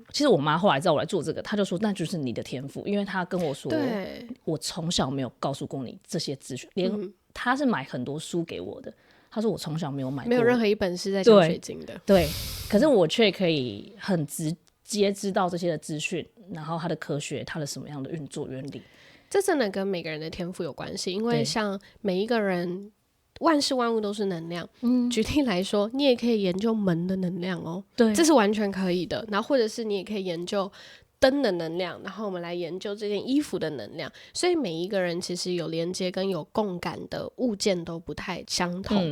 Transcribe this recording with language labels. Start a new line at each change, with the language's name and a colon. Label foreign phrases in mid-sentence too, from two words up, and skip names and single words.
Chinese: 其實我媽後來知道我來做這個，她就說那就是你的天賦，因為她跟我說，我從小沒有告訴過你這些資訊，連她是買很多書給我的。他說我從小沒有買過，沒有任何一本是在講水晶的。對，可是我卻可以很直接知道這些的資訊，然後它的科學，它的什麼樣的運作原理。這真的跟每個人的天賦有關係，因為像每一個人，萬事萬物都是能量。舉例來說，你也可以研究門的能量哦，對，這是完全可以的。然後或者是你也可以研究燈的能量，然後我們來研究這件衣服的能量。所以每一個人其實有連接跟有共感的物件都不太相同。